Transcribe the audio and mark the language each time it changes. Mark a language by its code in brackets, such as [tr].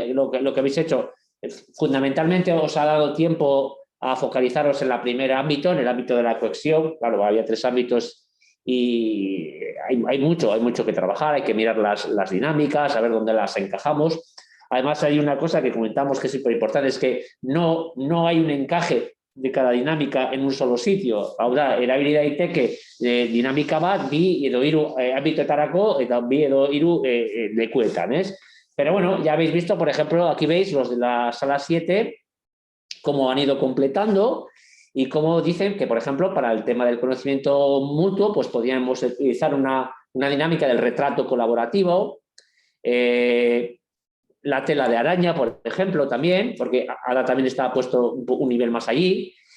[es] Lo que habéis hecho, fundamentalmente os ha dado tiempo a focalizaros en el primer ámbito, en el ámbito de la cohesión. Claro, había 3 ámbitos y hay mucho que trabajar, hay que mirar las dinámicas, a ver dónde las encajamos. Además, hay una cosa que comentamos que es súper importante, es que no hay un encaje de cada dinámica en un solo sitio. [eu] Hau da, erabili daiteke dinamika bat bi edo hiru ambitoetarako eta bi edo hiru lekuetan, ¿es? [es] Pero bueno, ya habéis visto, por ejemplo, aquí veis los de la sala 7, cómo han ido completando y cómo dicen que, por ejemplo, para el tema del conocimiento mutuo, pues podríamos utilizar una dinámica del retrato colaborativo, la tela de araña, por ejemplo, también, porque ahora también está puesto un nivel más allí.